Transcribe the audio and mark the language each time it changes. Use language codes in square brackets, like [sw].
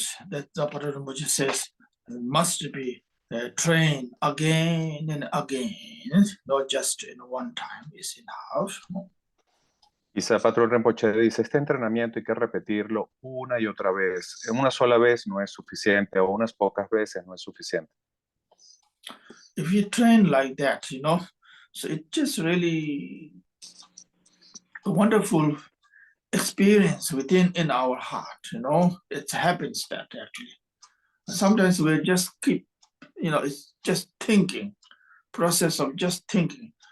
[en] That Zapatro Rinpoche says must be trained again and again, not just in one time is enough. [es] Y Zapatro Rinpoche dice, este entrenamiento hay que repetirlo una y otra vez. Una sola vez no es suficiente o unas pocas veces no es suficiente. [en] If you train like that, so it's just really a wonderful experience in our heart, it happens that actually. Sometimes we just keep, it's just thinking, process of just thinking.